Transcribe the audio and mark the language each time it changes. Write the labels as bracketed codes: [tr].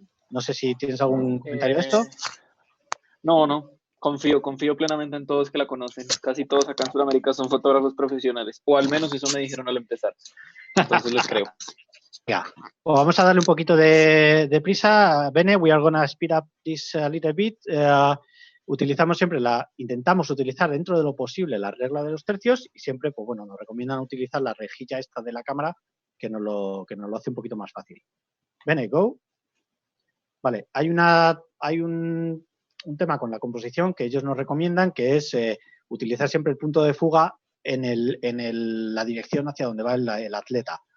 [es] No sé si tienes algún comentario de esto. No. Confío plenamente en todos que la conocen. Casi todos acá en Sudamérica son fotógrafos profesionales. O al menos eso me dijeron al empezar. Entonces les creo. Ya. Pues vamos a darle un poquito de prisa. [en] Bene, we are gonna speed up this a little bit. [es] Utilizamos siempre intentamos utilizar dentro de lo posible la regla de los tercios y siempre, pues bueno, nos recomiendan utilizar la rejilla esta de la cámara que nos lo hace un poquito más fácil. Bene, go. Vale, hay un tema con la composición que ellos nos recomiendan, que es utilizar siempre el punto de fuga en la dirección hacia donde va el atleta.